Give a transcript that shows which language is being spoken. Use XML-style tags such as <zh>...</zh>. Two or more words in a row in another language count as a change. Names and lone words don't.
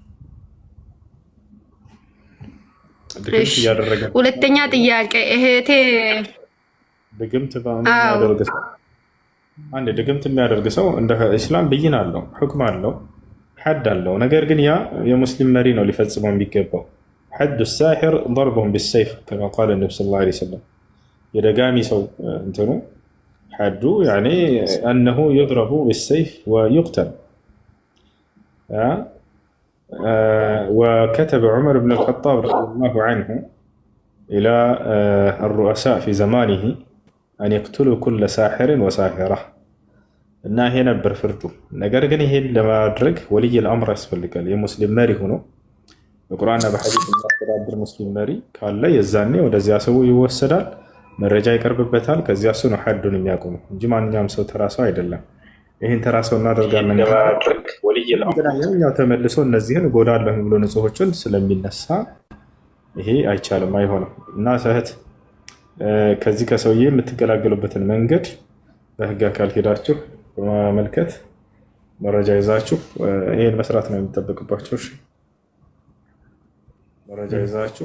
<am>ሁለተኛ ጥያቄ እህቴ ድግምት የሚያደርግ ሰው እንደ እስላም ብይን አለው፣ ሕክም አለው፣ ሐድ አለው። ነገር ግን ያ የሙስሊም መሪ ነው ሊፈጽመው የሚገባው።</am> <ar>حد الساحر ضربهم بالسيف كما قال النبي صلى الله عليه وسلم</ar> <am>የደጋሚ ሰው እንትኑ ሐዱ</am> <ar>يعني أنه يضرب بالسيف ويقتل. وكتب عمر بن الخطاب رضي الله عنه إلى الرؤساء في زمانه أن يقتلوا كل ساحر وساحرة</ar> <am>እና ይሄ ነበር ፍርዱ። ነገር ግን ይሄን ለማድረግ</am> <ar>ولي الأمر</ar> <am>ያስፈልጋል። የሙስሊም መሪ ሆኖ በቁርአንና በሐዲስ የሚያስተዳድር ሙስሊም መሪ ካለ የዛኔ ወደዚያ ሰው ይወሰዳል፣ መረጃ ይቀርብበታል። ከዚያ እሱ ነው ሐዱን የሚያቆመው እንጂ ማንኛውም ሰው ተራ ሰው አይደለም። ይህን ተራ ሰው እናደርጋለን ያኛው ተመልሶ እነዚህን እጎዳለሁ ብሎ ንጹሖችን ስለሚነሳ ይሄ አይቻልም፣ አይሆንም። እና እህት ከዚህ ከሰውዬ የምትገላገሉበትን መንገድ በህግ አካል ሄዳችሁ በማመልከት መረጃ ይዛችሁ ይሄን መስራት ነው የሚጠበቅባቸው። እሺ መረጃ ይዛችሁ።</am>